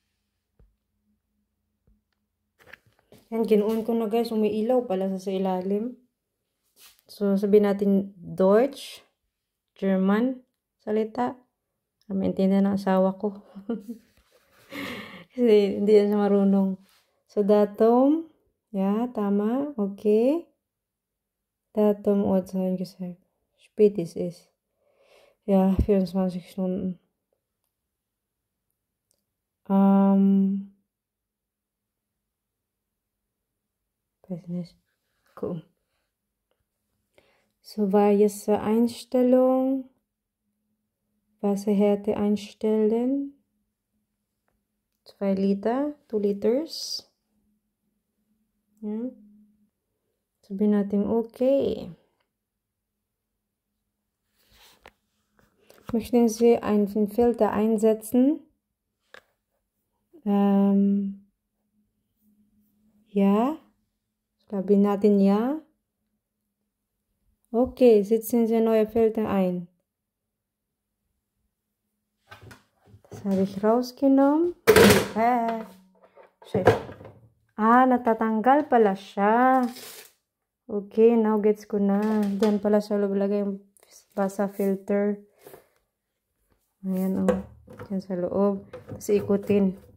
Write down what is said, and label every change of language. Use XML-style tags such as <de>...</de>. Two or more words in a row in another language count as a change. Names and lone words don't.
<tl>Yan, ginoon ko na guys. Umiilaw pala sa ilalim. So, sabihin natin Deutsch, German, salita. Maintindihan ng asawa ko. Kasi hindi siya marunong. So, datum. Yeah, tama. Okay.</tl> <de>Datum, Uhrzeit, spät es ist. Ja, 24 Stunden. Weiß nicht. Cool. So war jetzt die Einstellung. Wasserhärte einstellen. 2 Liter, 2 liters. Ja.</de> <tl>Sabihin natin okay.</tl> <de>Möchten Sie einen Filter einsetzen? Ja.</de> <tl>Sabihin natin ja.</tl> <de>Okay, setzen Sie neue Filter ein. Das habe ich rausgenommen.</de> <tl>Natatanggal pala siya.</tl> <en>Okay, now</en> <tl>gets ko na. Diyan pala sa loob lagay yung basa filter. Ayan, diyan sa loob. Tapos ikutin.</tl>